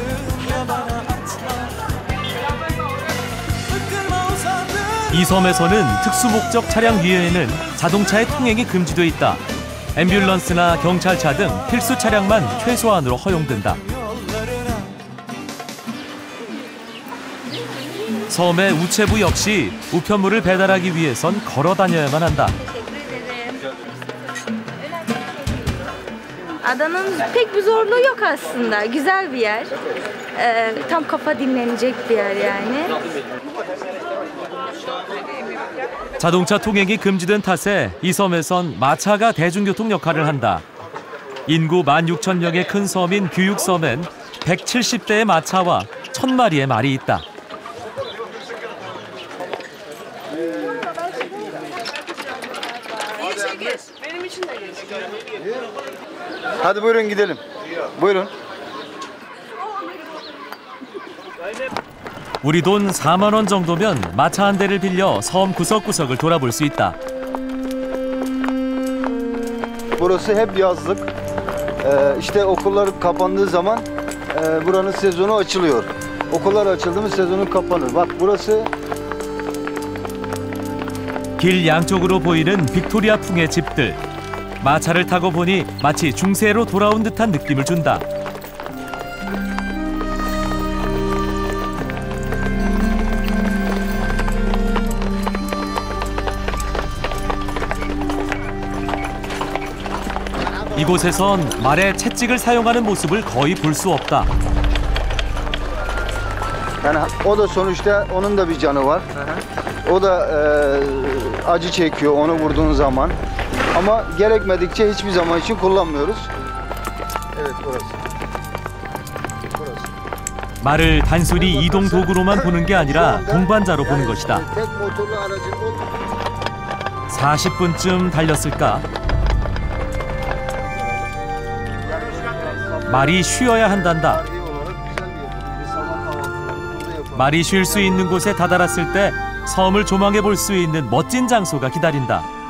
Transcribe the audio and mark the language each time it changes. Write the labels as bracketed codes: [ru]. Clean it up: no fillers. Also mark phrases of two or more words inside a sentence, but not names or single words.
[ko] 이 섬에서는 특수목적 차량 위에는 자동차의 통행이 금지돼 있다. 앰뷸런스나 경찰차 등 필수 차량만 최소한으로 허용된다. 섬의 우체부 역시 우편물을 배달하기 위해선 걸어 다녀야만 한다. [tr] Adanın pek bir zorluğu yok aslında. Güzel bir yer. Tam kafa dinlenecek bir yer yani. [ko] 자동차 통행이 금지된 탓에 이 섬에선 마차가 대중교통 역할을 한다. 인구 16,000명의 큰 섬인 규육섬엔 170대의 마차와 1000마리의 말이 있다. [tr] Hadi buyurun gidelim. Buyurun. [ko] 우리 돈 4만 원 정도면 마차 한 대를 빌려 섬 구석구석을 돌아볼 수 있다. [tr] Burası hep yazlık. İşte okullar kapandığı zaman buranın sezonu açılıyor. Okullar açıldı mı sezonu kapanır. Bak burası [ko] 길 양쪽으로 보이는 빅토리아풍의 집들. 마차를 타고 보니 마치 중세로 돌아온 듯한 느낌을 준다. 이곳에선 말의 채찍을 사용하는 모습을 거의 볼 수 없다. [tr] yani o da sonuçta onun da bir canı var. O da acı çekiyor onu vurduğun zaman. Ama gerekmedikçe hiçbir zaman için kullanmıyoruz. Evet burası. [ko] 말을 단순히 이동 도구로만 보는 게 아니라 동반자로 보는 것이다. [tr] tek motorlu aracın [ko] 40분쯤 달렸을까? 말이 쉬어야 한단다. 말이 쉴 수 있는 곳에 다다랐을 때 섬을 조망해 볼 수 있는 멋진 장소가 기다린다.